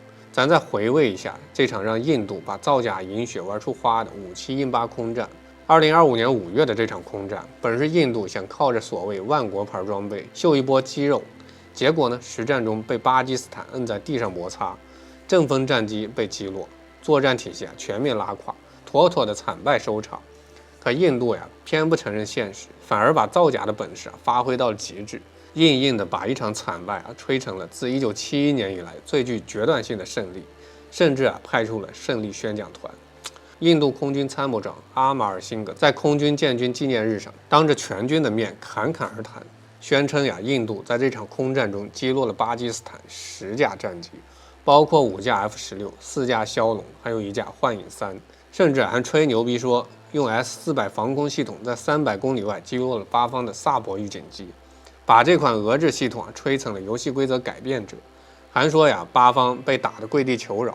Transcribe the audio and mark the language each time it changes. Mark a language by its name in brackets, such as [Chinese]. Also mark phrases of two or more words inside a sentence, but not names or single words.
[Chinese] 咱再回味一下這場讓印度把造假飲血玩出花的5718空戰。2025年5月的這場空戰，本是印度想靠着所謂萬國牌裝備秀一波肌肉，結果呢，實戰中被巴基斯坦摁在地上摩擦，陣風戰機被擊落， 作戰體系全面拉垮，妥妥的慘敗收場。可印度偏不承認現實，反而把造假的本事發揮到了極致，硬硬的把一場慘敗吹成了自1971年以來最具決斷性的勝利，甚至派出了胜利宣讲团。印度空军参谋长阿马尔辛格在空军建军紀念日上，當着全軍的面侃侃而談，宣稱印度在這場空戰中擊落了巴基斯坦10架戰機，包括5架 F-16、4架梟龍，還有1架幻影3，甚至還吹牛逼說用 S-400防空系統在300公里外擊落了巴方的薩博預警機，把這款俄制系統吹成了遊戲規則改變者，還說巴方被打得跪地求饒。